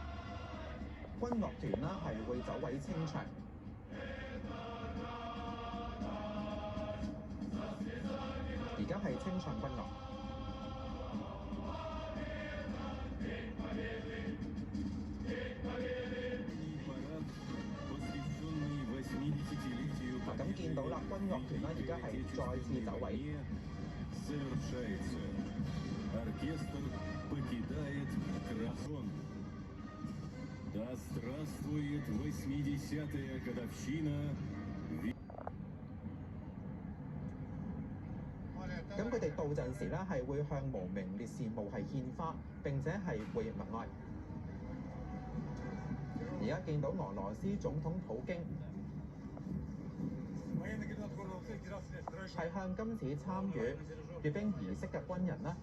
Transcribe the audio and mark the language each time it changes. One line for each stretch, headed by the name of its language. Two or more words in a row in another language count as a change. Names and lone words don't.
Cantonese: 軍樂團啦係會走位清場，而家係清唱軍樂。嗱，咁見到啦，軍樂團啦而家係再次走位。
Russian: Оркестр покидает Красон. Да здравствует 80-я годовщина.
Cantonese: 咁佢哋到陣時咧係會向無名烈士墓係獻花，並且係會默哀。而家見到俄羅斯總統普京係向今次參與閱兵儀式嘅軍人啦。